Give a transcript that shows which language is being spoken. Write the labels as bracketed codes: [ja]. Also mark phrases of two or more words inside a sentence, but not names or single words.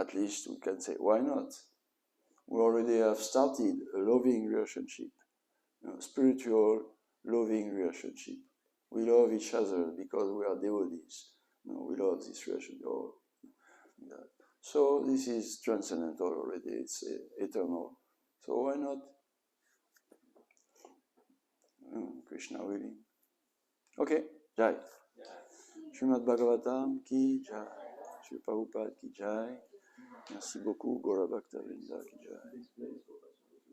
[en] At least we can say, why not? We already have started a loving relationship, spiritual loving relationship. We love each other because we are devotees. We love this relationship. So this is transcendental already. It's eternal. So why not? Krishna willing. Okay, Jai. [hi] श्रीमद् भागवतम् की जय. श्री प्रभुपाद की जय. [fr] Merci beaucoup, [hi] गौर भक्त वृन्द की जय.